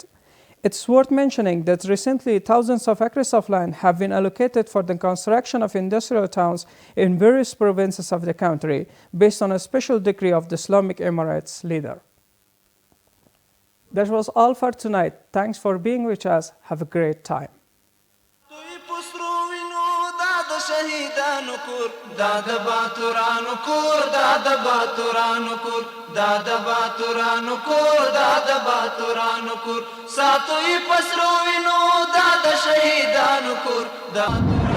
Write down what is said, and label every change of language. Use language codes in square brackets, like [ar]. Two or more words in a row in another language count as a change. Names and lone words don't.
[en] It's worth mentioning that recently thousands of acres of land have been allocated for the construction of industrial towns in various provinces of the country based on a special decree of the Islamic Emirates leader. That was all for tonight. Thanks for being with us. Have a great time. [ps] شهیدانو کور دا د باتورانو کور دا د باتورانو کور دا د باتورانو کور دا د باتورانو کور ساتوي پسرو وینو دا د شهیدانو کور دا